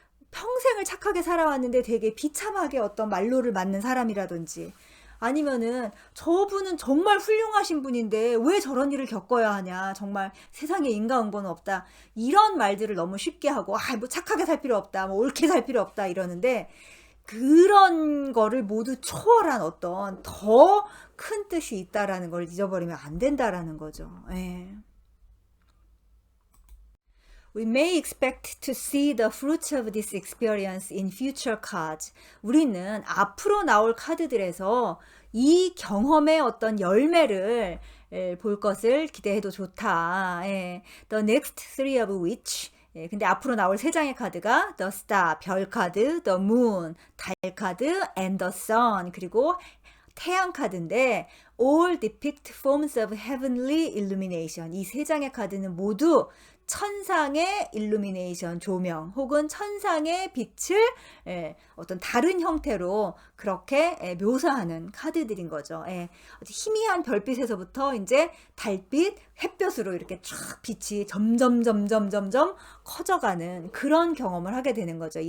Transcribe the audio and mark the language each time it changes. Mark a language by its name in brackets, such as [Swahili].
[Korean] 평생을 착하게 살아왔는데 되게 비참하게 어떤 말로를 맞는 사람이라든지, 아니면은 저분은 정말 훌륭하신 분인데 왜 저런 일을 겪어야 하냐, 정말 세상에 인과응보는 없다, 이런 말들을 너무 쉽게 하고 뭐 착하게 살 필요 없다, 뭐 옳게 살 필요 없다 이러는데, 그런 거를 모두 초월한 어떤 더 큰 뜻이 있다라는 걸 잊어버리면 안 된다라는 거죠. 예. [English] We may expect to see the fruits of this experience in future cards. [Korean] 우리는 앞으로 나올 카드들에서 이 경험의 어떤 열매를 볼 것을 기대해도 좋다. 예. [English] The next three of which [Korean] 예, 근데 앞으로 나올 세 장의 카드가 The Star, 별 카드, The Moon, 달 카드, and the Sun, 그리고 태양 카드인데 [English] all depict forms of heavenly illumination. [Korean] 이 세 장의 카드는 모두 천상의 일루미네이션 조명 혹은 천상의 빛을 어떤 다른 형태로 그렇게 묘사하는 카드들인 거죠. 희미한 별빛에서부터 이제 달빛, 햇볕으로 이렇게 쫙 빛이 점점 커져가는 그런 경험을 하게 되는 거죠.